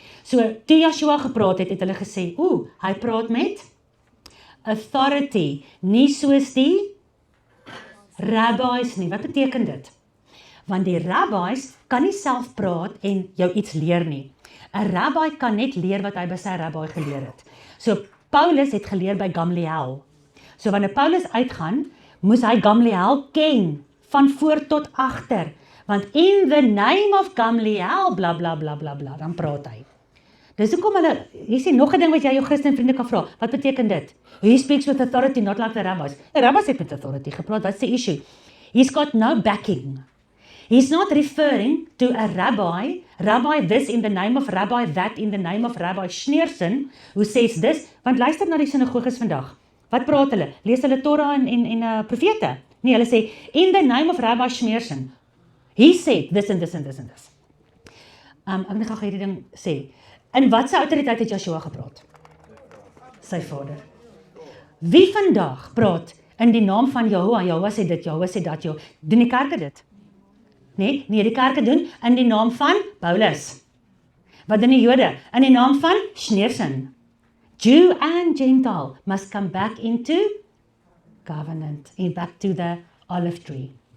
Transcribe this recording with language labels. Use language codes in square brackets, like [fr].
[af] So, toe Yeshua gepraat het, het hulle gesê, hy praat met authority, nie soos die rabbis nie. Wat beteken dit? Want die rabbis kan nie self praat en jou iets leer nie. 'n Rabbi kan net leer wat hy by sy rabbi geleer het. So Paulus het geleer by Gamliel. So wanneer Paulus uitgaan, moes hy Gamliel ken van voor tot agter. Want [en] in the name of Gamliel bla bla bla bla bla, [af] dan praat hy. Dis hoekom hulle, hier sien nog 'n ding wat jy jou Christen vriende kan vra. Wat beteken dit? [en] He speaks with authority, not like the rabbis. [af] Die rabbis het met authority gepraat, [en] that's the issue. He's got no backing. He's not referring to a rabbi this in the name of rabbi that in the name of Rabbi Schneerson, who says this, [af] want luister na die sinagoges vandag. Wat praat hulle? Lees hulle Torah en profete? Nee, hulle sê, [en] in the name of Rabbi Schneerson, he said this and this and this and this. [af] Ek net gaan hierdie ding sê. In wat se autoriteit het Joshua gepraat? Sy vader. Wie vandag praat in die naam van Jehovah? Jehovah sê dit, Jehovah sê dat, doen die kerke dit? Nee, die kerke doen in die naam van Paulus. Wat doen die Jode? In die naam van Schneerson. [en] Jew and Gentile must come back into covenant, and back to the olive tree.